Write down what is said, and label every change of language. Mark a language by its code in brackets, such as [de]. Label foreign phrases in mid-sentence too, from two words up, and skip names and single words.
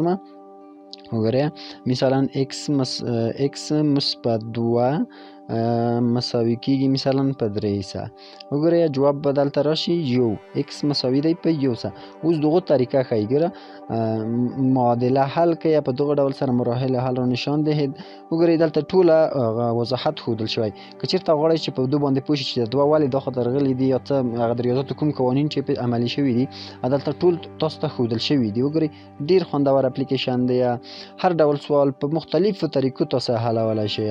[ps] وګورئ مثلا x مثبت 2 مساوي کیږي مثلا په 300. وګورئ جواب به دلته راشي 1 x مساوي دی په 100. اوس دغه طریقه ښایي ګوره معادله حل کوي په دغه ډول سره [fa] مراحل حل را نشان دهید. [ps] وګورئ دلته ټوله وضاحت ښودل شوی. که چېرته غواړئ چې په دو باندې پوه شئ چې د 2 ولې دا خوا درغلي دي یا څه هغه د ریاضیاتو کوم قوانین چې عملي شوي دي دلته ټول تاسو ته ښودل شوي دي. وګورئ ډېر خوندور اپلیکیشن دی. هر ډول سوال په مختلفو طریقو تاسو حلولی شئ.